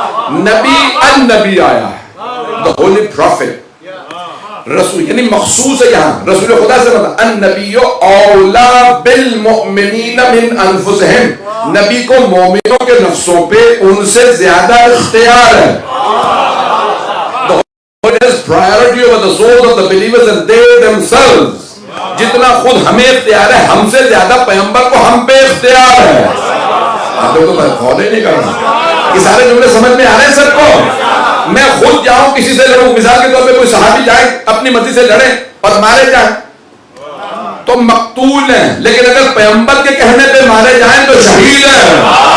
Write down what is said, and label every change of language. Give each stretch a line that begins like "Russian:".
Urdu: نبی النبی آیا ہے،
English: the holy prophet.
Urdu: رسول یعنی مخصوص ہے یہاں رسول خدا سے مطلب
Arabic: النبی اولا بالمؤمنین من انفسہم،
Urdu: نبی کو مومنوں کے نفسوں پہ ان سے زیادہ اختیار ہے.
English: It has priority over the souls of the believers and they themselves.
Urdu: جتنا خود ہمیں اختیار ہے ہم سے زیادہ پیغمبر کو ہم پہ اختیار ہے. آپ لوگ تو فالو ہی نہیں کرنا. یہ سارے جملے سمجھ میں آ رہے ہیں سب کو؟ میں خود جاؤں کسی سے لڑوں، مثال کے طور پہ کوئی صحابی جائے اپنی مرضی سے لڑے اور مارے جائیں تو مقتول ہیں، لیکن اگر پیغمبر کے کہنے پہ مارے جائیں تو شہید ہیں.